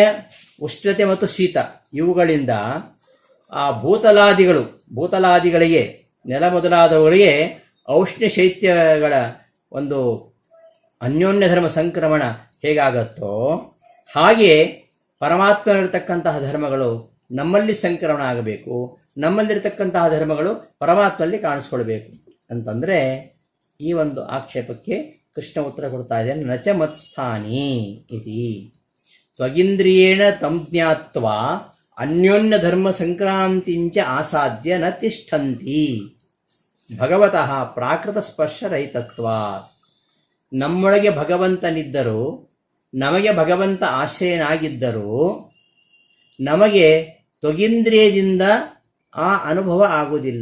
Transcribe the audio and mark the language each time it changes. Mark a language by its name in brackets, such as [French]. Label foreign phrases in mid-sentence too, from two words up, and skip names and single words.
[Kannada] ಉಷ್ಣತೆ ಮತ್ತು ಶೀತ ಇವುಗಳಿಂದ ಆ ಭೂತಲಾದಿಗಳಿಗೆ ನೆಲ ಮೊದಲಾದವುಗಳಿಗೆ ಔಷ್ಣ್ಯ ಶೈತ್ಯಗಳ ಒಂದು ಅನ್ಯೋನ್ಯ ಧರ್ಮ ಸಂಕ್ರಮಣ ಹೇಗಾಗತ್ತೋ ಹಾಗೆ ಪರಮಾತ್ಮನಿರ್ತಕ್ಕಂತಹ ಧರ್ಮಗಳು ನಮ್ಮಲ್ಲಿ ಸಂಕ್ರಮಣ ಆಗಬೇಕು, ನಮ್ಮಲ್ಲಿರ್ತಕ್ಕಂತಹ ಧರ್ಮಗಳು ಪರಮಾತ್ಮಲ್ಲಿ ಕಾಣಿಸ್ಕೊಳ್ಬೇಕು ಅಂತಂದರೆ ಈ ಒಂದು ಆಕ್ಷೇಪಕ್ಕೆ ಕೃಷ್ಣ ಉತ್ತರ ಕೊಡ್ತಾ ಇದ್ದೇನೆ. [Sanskrit] ನಚ ಮತ್ಸ್ಥಾನಿ ಇತಿ ತ್ವಗಿಂದ್ರಿಯೇಣ ತಂ ಜ್ಞಾತ್ವಾ ಅನ್ಯೋನ್ಯ ಧರ್ಮ ಸಂಕ್ರಾಂತಿಂಚ ಆಸಾದ್ಯ ನ ತಿಷ್ಠಂತಿ ಭಗವತಃ ಪ್ರಾಕೃತ ಸ್ಪರ್ಶ ರಹಿತತ್ವ. [Kannada] ನಮ್ಮೊಳಗೆ ಭಗವಂತನಿದ್ದರೂ, ನಮಗೆ ಭಗವಂತ ಆಶ್ರಯನಾಗಿದ್ದರೂ ನಮಗೆ ತ್ವಗಿಂದ್ರಿಯದಿಂದ ಆ ಅನುಭವ ಆಗುವುದಿಲ್ಲ.